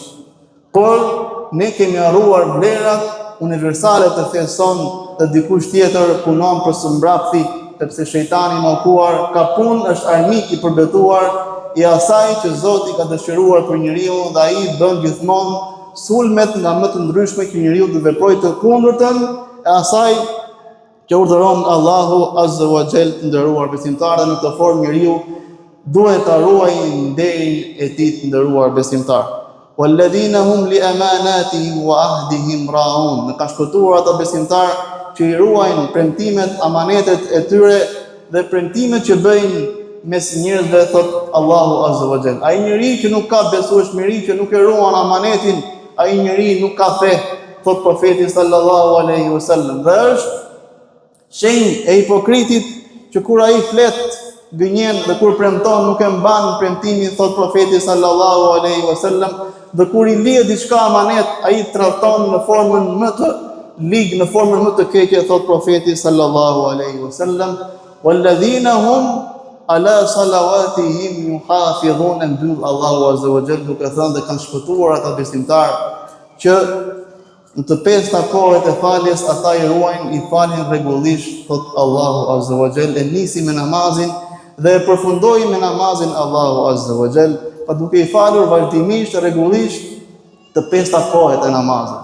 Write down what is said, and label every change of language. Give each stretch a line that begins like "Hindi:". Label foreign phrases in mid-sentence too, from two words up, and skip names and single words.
Albanian: Por ne kemi harruar vlerat universale të fesë sonë dhe dikush tjetër punon për së mbrapthi, sepse shejtani i mallkuar ka punë, është armik i përbetuar i asaj që Zoti ka dëshiruar për njeriu dhe ai bën gjithmonë sulmet nga më të ndryshme që njeriu të veprojë të kundërtën e asaj që urdhëron Allahu
Arabic: عز وجل
Albanian: të nderuar besimtarë. Në këtë formë njeriu duhet ta ruajë nderin e tij të nderuar besimtar.
Arabic: والذين هم لأماناتهم وعهدهم راعون.
Albanian: Në ka shpëtuar ata besimtar që i ruajnë premtimet, amanetet e tyre dhe premtimet që bëjnë mes njerëzve, thot Allahu
Arabic: عز وجل.
Albanian: Ai njeri që nuk ka besueshmëri, që nuk e ruan amanetin, ai njeri nuk ka fe, thot profeti
Arabic: صلى الله عليه وسلم.
Albanian: Dhe është shenjë e hipokritit që kur ai flet gënjen dhe kur premton nuk e mban premtimin, thot profeti
Arabic: صلى الله عليه وسلم.
Albanian: Dhe kur i lihet diçka amanet, ai tradhton në formën më të ligë, në formën më të keqe, thot profeti
Arabic: صلى الله عليه وسلم. والذين هم على صلواتهم يحافظون,
Albanian: mbyll Allahu
Arabic: عز وجل
Albanian: duke thënë dhe kanë shpëtuar ata besimtarë që në të pesta kohët e faljes ata i ruajnë, i falin rregullisht, thot Allahu
Arabic: عز وجل.
Albanian: E nisi me namazin dhe e përfundoi me namazin Allahu
Arabic: عز وجل,
Albanian: pa duke i falur vazhdimisht, rregullisht të pesta kohët e namazit.